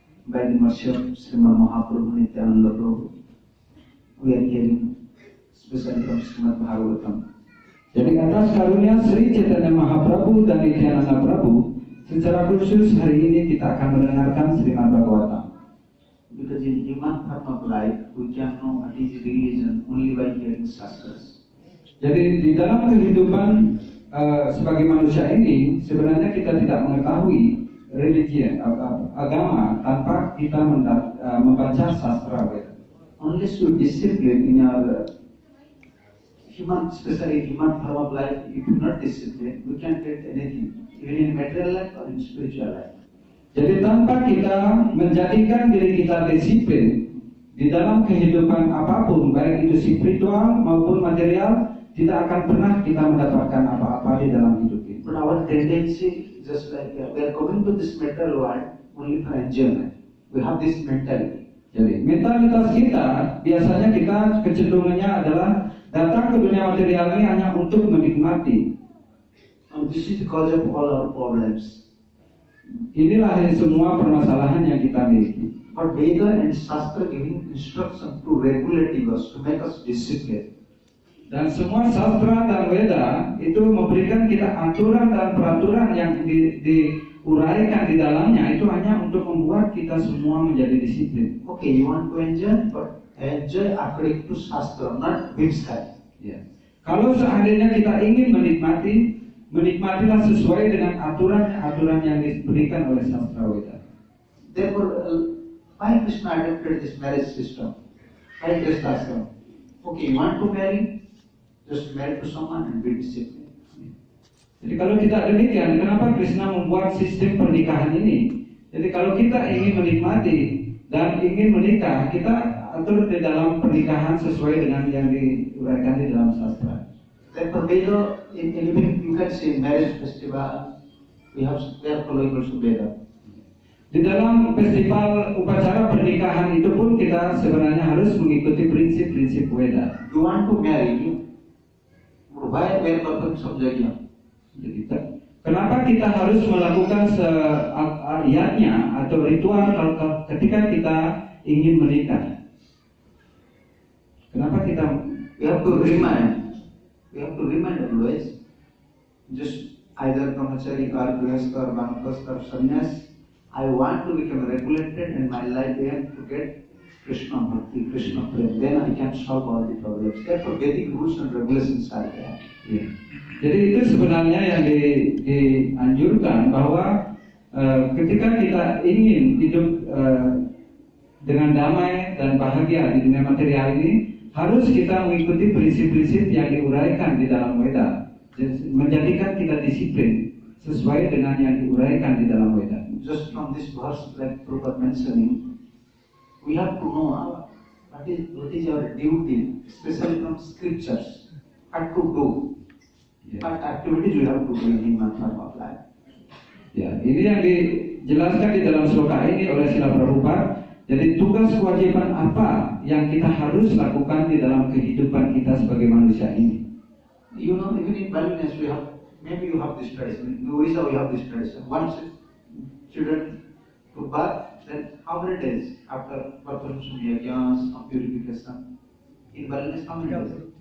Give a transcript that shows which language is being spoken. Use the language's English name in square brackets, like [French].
[English] By the mercy of Srimad Mahaprabhu Nityananda Prabhu, we are hearing especially from Srimad Bhagavatam. [Indonesian] Jadi atas karunia Sri Chaitanya Mahaprabhu dan Nityananda Prabhu, secara khusus hari ini kita akan mendengarkan Srimad Bhagavatam. [English] Because in human path of life, we can know what is religion only by hearing shastras. [Indonesian] Jadi di dalam kehidupan sebagai manusia ini sebenarnya kita tidak mengetahui religi agama tanpa kita membaca sastra Weda. [English] Unless you discipline in your human, especially human form of life, if you not discipline, we can't get anything, even in material life or in spiritual life. [Indonesian] Jadi tanpa kita menjadikan diri kita disiplin di dalam kehidupan apapun, baik itu spiritual maupun material, tidak akan pernah kita mendapatkan apa-apa di dalam hidup ini. [English] But our tendency, just like we are coming to this material world only for enjoyment. We have this mentality. [Indonesian] Jadi mentalitas kita biasanya kita kecenderungannya adalah datang ke dunia material ini hanya untuk menikmati. [English] And this is the cause of all our problems. [Indonesian] Inilah semua permasalahan yang kita miliki. [English] But Veda and Shastra giving instruction to regulate us, to make us disciplined. [Indonesian] Dan semua sastra dan Weda itu memberikan kita aturan dan peraturan yang diuraikan di dalamnya itu hanya untuk membuat kita semua menjadi disiplin. [English] Okay, you want to enjoy, but enjoy according to Shastra, not whim style. Yeah. [Indonesian] Kalau seandainya kita ingin menikmati, menikmatilah sesuai dengan aturan yang diberikan oleh sastra Weda. [English] Therefore, why Krishna adopted this marriage system? Why Krishna system? Okay, you want to marry? Just marry to someone and be disciplined. [Indonesian] Jadi kalau tidak demikian, kenapa Krishna membuat sistem pernikahan ini? Jadi kalau kita ingin menikmati dan ingin menikah, kita atur di dalam pernikahan sesuai dengan yang diuraikan di dalam sastra. [English] Therefore, Veda in you can see marriage festival, we are following also Veda. [Indonesian] Di dalam festival upacara pernikahan itu pun kita sebenarnya harus mengikuti prinsip-prinsip Veda. [English] You want to marry? Why we are performing some yajna? [Indonesian] Jadi, kenapa kita harus melakukan ayatnya atau ritual ketika kita ingin menikah? Kenapa kita [English] We have to remind. We have to remind always. Just either brahmachari or grihastha or banapasta or sannyas. I want to become regulated in my life. I have to get Krishna Bhakti, Krishna Prem. Then I can solve all the problems. Therefore, Vedic rules and regulations are there. [Indonesian] Ya. Jadi itu sebenarnya yang dianjurkan bahwa ketika kita ingin hidup dengan damai dan bahagia di dunia material ini, harus kita mengikuti prinsip-prinsip yang diuraikan di dalam Weda, menjadikan kita disiplin sesuai dengan yang diuraikan di dalam Weda. [English] Just from this verse, like Prabhupada mentioning, we have to know what is our duty, especially from scriptures, what to do, what activities we have to do in one form of life. [Indonesian] Ya, ini yang dijelaskan di dalam sloka ini oleh Srila Prabhupada. Jadi tugas kewajiban apa yang kita harus lakukan di dalam kehidupan kita sebagai manusia ini? [English] You know, even in Balinese we have, maybe you have this tradition. In Orissa we have this tradition. Once children to birth, then how many days after performance of yajnas, of purification? In Balinese how many days?